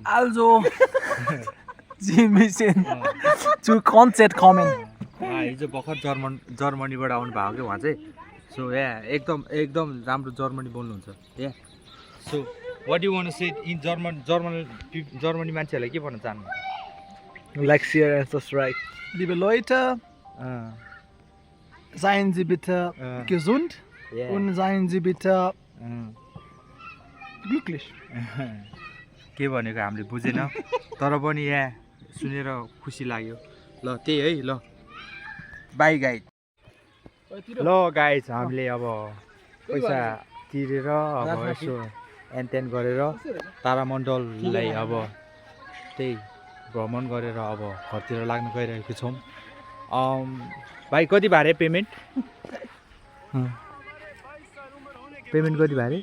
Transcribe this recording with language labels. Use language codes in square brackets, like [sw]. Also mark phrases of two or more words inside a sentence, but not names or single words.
[de] Also, Sie müssen zu Konzert kommen. [ne] हिजो भर्खर जर्मनीबाट आउनु भएको कि उहाँ चाहिँ। सो एकदम राम्रो जर्मनी बोल्नुहुन्छ। [en] So what you want to say in German [ne] मान्छेहरूलाई के भन्न चाहनु? [en] Like, share and subscribe. [de] Liebe Leute, seien Sie bitte gesund und seien Sie bitte glücklich. [ne] के भनेको हामीले बुझेन तर पनि यहाँ सुनेर खुसी लाग्यो। ल त्यही है ल बाई गाइड ल गाइज हामीले अब पैसा तिरेर अब यसो एनतेन गरेर तारामण्डललाई अब त्यही भ्रमण गरेर अब घरतिर लाग्न गइरहेको छौँ भाइ कति भारे पेमेन्ट कति भारे